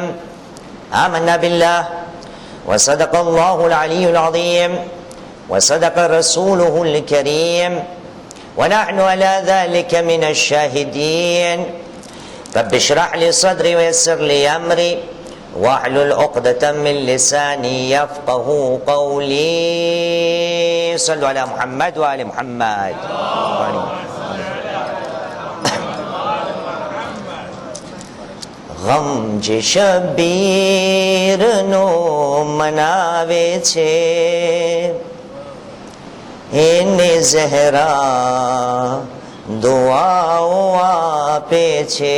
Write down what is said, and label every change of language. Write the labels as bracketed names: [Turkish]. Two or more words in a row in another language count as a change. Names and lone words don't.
[Arabic] آمنا بالله وصدق الله العلي العظيم وصدق رسوله الكريم ونحن على ذلك من الشاهدين. رب اشرح لي صدري ويسر لي أمري واحلل عقدة من لساني يفقه قولي. صلوا على محمد وآل محمد. [Gujarati] ગમ જે શબીરનો મનાવે છે એને ઝહરા દુઆઓ આપે છે.